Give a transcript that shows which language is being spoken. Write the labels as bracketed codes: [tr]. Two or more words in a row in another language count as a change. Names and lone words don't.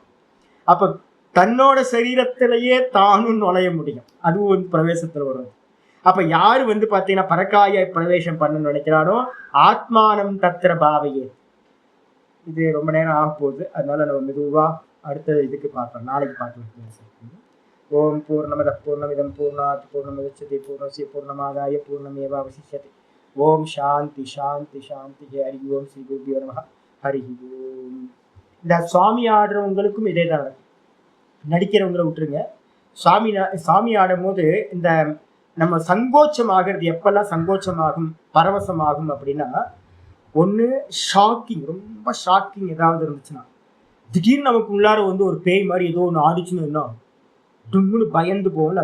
[ta] அப்ப தன்னோட சரீரத்திலேயே தானும் நுழைய முடியும், அதுவும் வந்து பிரவேசத்துல வருவது. அப்ப யாரு வந்து பாத்தீங்கன்னா பரகாய பிரவேசம் பண்ணணும்னு நினைக்கிறானோ, [sa] आत्मानं तत्र भावये. [ta] இது ரொம்ப நேரம் ஆக போகுது, அதனால நம்ம மெதுவா அடுத்த இதுக்கு பார்க்கலாம், நாளைக்கு பார்க்கலாம். [sa] ॐ पूर्णमदः पूर्णमिदं पूर्णात् पूर्णमुदच्यते पूर्णस्य पूर्णमादाय पूर्णमेवावशिष्यते. ॐ शान्ति शान्ति शान्ति. हरि ॐ श्री गुरुभ्यो नमः. हरि ॐ. [ta] இந்த சுவாமி ஆடுறவங்களுக்கும் இதே தான், நடிக்கிறவங்களை விட்டுருங்க. சாமி ஆடும் போது இந்த நம்ம சங்கோச்சம் ஆகிறது எப்பெல்லாம் சங்கோச்சமாகும், பரவசமாகும் அப்படின்னா, ஒன்று ஷாக்கிங், ரொம்ப ஷாக்கிங் ஏதாவது இருந்துச்சுன்னா, திடீர்னு நமக்கு உள்ளார வந்து ஒரு பேய் மாதிரி ஏதோ ஒன்று ஆடிச்சுன்னு டும்முன்னு பயந்து போகல.